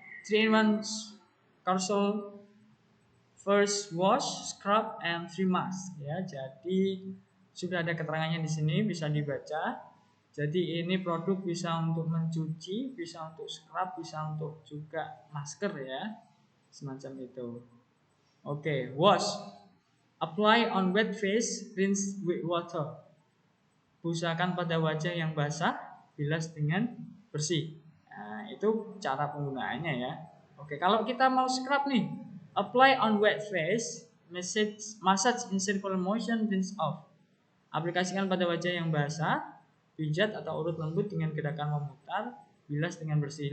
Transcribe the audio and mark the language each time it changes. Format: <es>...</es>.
<en>3-in-1 Corsul first wash, scrub, and 3 mask ya.</en> <id>Jadi sudah ada keterangannya di sini, bisa dibaca. Jadi ini produk bisa untuk mencuci, bisa untuk scrub, bisa untuk juga masker ya. Semacam itu. Oke, wash.</id> <en>Apply on wet face, rinse with water.</en> <id>Busakan pada wajah yang basah, bilas dengan bersih. Nah, itu cara penggunaannya ya. Oke, kalau kita mau scrub nih,</id> <en>apply on wet face, massage in circular motion, rinse off.</en> <id>Aplikasikan pada wajah yang basah, pijat atau urut lembut dengan gerakan memutar, bilas dengan bersih.</id>